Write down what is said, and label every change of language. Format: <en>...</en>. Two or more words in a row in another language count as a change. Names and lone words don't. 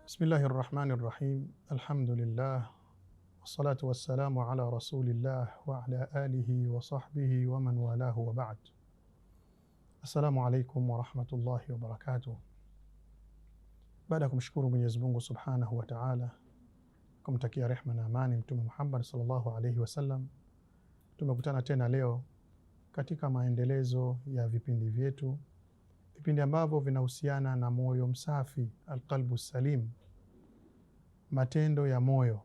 <ar>بسم الله الرحمن الرحيم. الحمد لله والصلاة والسلام على رسول الله وعلى آله وصحبه ومن والاه وبعد. السلام عليكم ورحمة الله وبركاته.</ar> <sw>Baada ya kumshukuru Mwenyezi Mungu</sw> <ar>سبحانه وتعالى,</ar> <sw>kumtakia rehma na amani Mtume Muhammad</sw> <ar>صلى الله عليه وسلم,</ar> <sw>tumekutana tena leo katika maendelezo ya vipindi vyetu, vipindi ambavyo vinahusiana na moyo msafi,</sw> <ar>القلب السليم,</ar> <sw>matendo ya moyo.</sw>